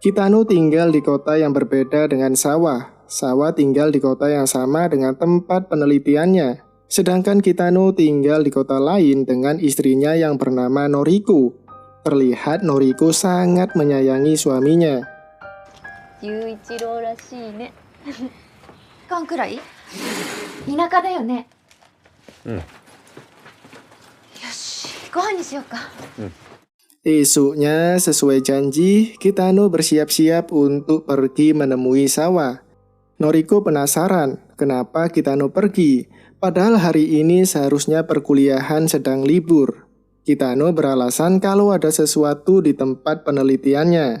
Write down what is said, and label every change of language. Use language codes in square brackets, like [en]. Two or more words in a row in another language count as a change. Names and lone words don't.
[id] Kitano tinggal di kota yang berbeda dengan Sawa. Sawa tinggal di kota yang sama dengan tempat penelitiannya. Sedangkan Kitano tinggal di kota lain dengan istrinya yang bernama Noriko. Terlihat Noriko sangat menyayangi suaminya. [ja] 雄一郎らしいね間くらい田舎だよねよしご飯にしようか [id] Esoknya, sesuai janji, Kitano bersiap-siap untuk pergi menemui Sawa. Noriko penasaran kenapa Kitano pergi, padahal hari ini seharusnya perkuliahan sedang libur. Kitano beralasan kalau ada sesuatu di tempat penelitiannya.